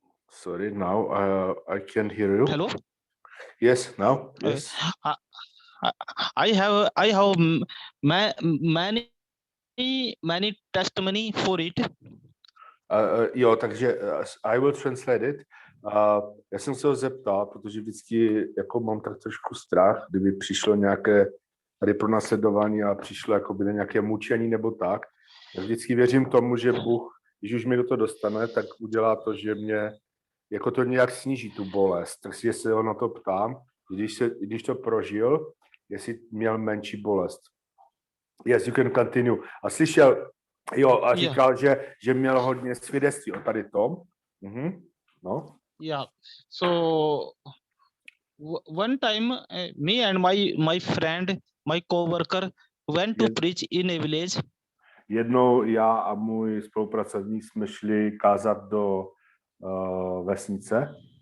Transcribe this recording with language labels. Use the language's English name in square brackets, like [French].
[English] Sorry, now I can't hear you. Hello. Yes, now. Yes. I have many testimony for it. [Czech] Jo, takže [English] I will translate it. [Czech] Já jsem se ho zeptal, protože vždycky jako mám tak trošku strach, kdyby přišlo nějaké tady pronásledování a přišlo jakoby nějaké mučení nebo tak. Já vždycky věřím tomu, že Bůh, když už mi do toho dostane, tak udělá to, že mě jako to nějak sníží tu bolest. Takže se ho na to ptám, když to prožil, jestli měl menší bolest. [English] Yes, you can continue. [Czech] A slyšel, jo, a říkal, že měl hodně svědectví o tady tom. No. [English] Yeah. So one time, me and my friend, my co-worker went to preach in a village. [Czech] Jednou já a můj spolupracovník jsme šli kázat do vesnice.